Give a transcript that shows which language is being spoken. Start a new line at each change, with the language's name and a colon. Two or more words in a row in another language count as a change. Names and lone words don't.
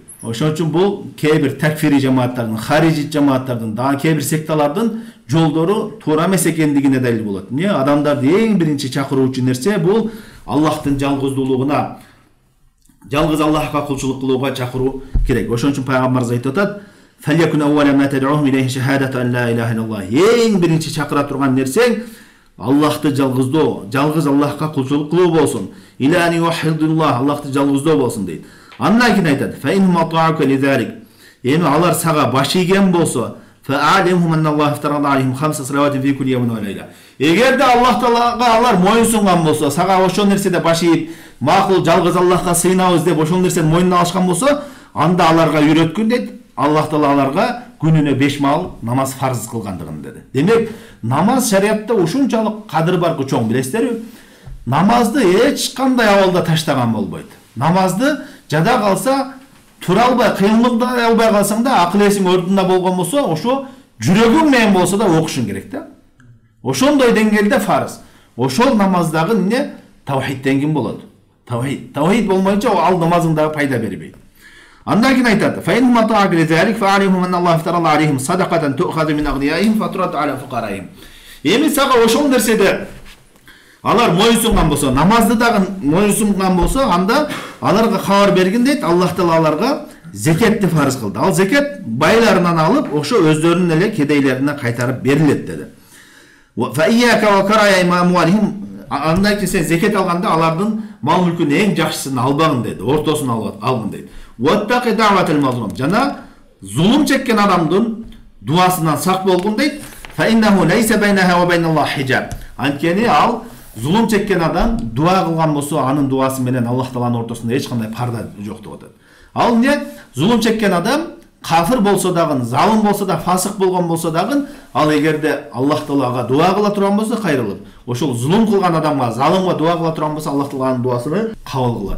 Kyrgyz: Ошон үчүн бул кээ бир такфири жамааттардын, харижи жамааттардын, дагы кээ бир секталардын жолдору туура эмес экендигине далил болот. Эмне адамдарды эң биринчи чакыруучу нерсе бул Аллахтын жалгыздуулугуна, жалгыз Аллахка кулчулук кылууга чакыруу керек. Ошон үчүн пайгамбарыбыз айтып атат:
Arabic: "فليكن أول ما تدعوهم إليه شهادة أن لا إله إلا الله."
Kyrgyz: Эң биринчи чакыра турган нерсең Аллахты жалгыздоо, жалгыз Аллахка кулчулук кылуу болсун.
Arabic: إلى أن يوحدوا الله,
Kyrgyz: Аллахты жалгыздоо болсун дейт. Андан кийин айтат:
Arabic: "فإن أطاعوك لذلك."
Kyrgyz: Эми алар сага баш ийген болсо,
Arabic: "فأعلمهم أن الله افترض عليهم خمس صلوات في كل يوم وليلة."
Kyrgyz: Эгерде Аллах Таалага алар моюн сунган болсо, сага ошол нерседе баш ийип, макул жалгыз Аллахка сыйынабыз деп ошол нерсени мойнуна алышкан болсо, анда аларга үйрөткүн дейт. Аллах Таала аларга күнүнө 5 маал намаз фарз кылгандыгын деди. Демек, намаз шариатта ушунчалык кадыр баркы чоң, билесиздерби? Намазды эч кандай абалда таштаган болбойт. Намазды жада калса, тура албай, кыймылдай албай калсаң да, акыл эсиң ордунда болгон болсо, ошо жүрөгүң менен болсо да окушуң керек да. Ошондой деңгээлде фарз. Ошол намаздагы эмне? Тавхидтен ким болот? Тавхид болмойнча ал намазың дагы пайда бербейт. Андан кийин айтат:
Arabic: "فإن أطاعوك لذلك فأعلمهم أن الله افترض عليهم صدقة تؤخذ من أغنيائهم فترد على فقرائهم."
Kyrgyz: Эми сага ошол нерседе алар моюнсунган болсо, намазды дагы моюнсунган болсо, анда аларга кабар бергин дейт, Аллах Таала аларга зекетти фарз кылды. Ал зекет байларынан алып, ошо өздөрүнүн эле кедейлерине кайтарып берилет деди.
Arabic: "فإياك وكرائم أموالهم."
Kyrgyz: Андан кийин сен зекет алганда алардын мал мүлкүнүн эң жакшысын албагын деди, ортосун алгын дейт.
Arabic: "واتق دعوة المظلوم."
Kyrgyz: Жана зулум чеккен адамдын дуасынан сак болгун дейт.
Arabic: "فإنه ليس بينها وبين الله حجاب."
Kyrgyz: Анткени ал зулум чеккен адам дуа кылган болсо, анын дуасы менен Аллах Тааланын ортосунда эч кандай парда жок деп атат. Ал эмне? Зулум чеккен адам кафир болсо дагы, залым болсо да, фасык болгон болсо дагы, ал эгерде Аллах Таалага дуа кыла турган болсо кайрылып, ошол зулум кылган адамга, залымга дуа кыла турган болсо, Аллах Тааланын дуасын кабыл кылат.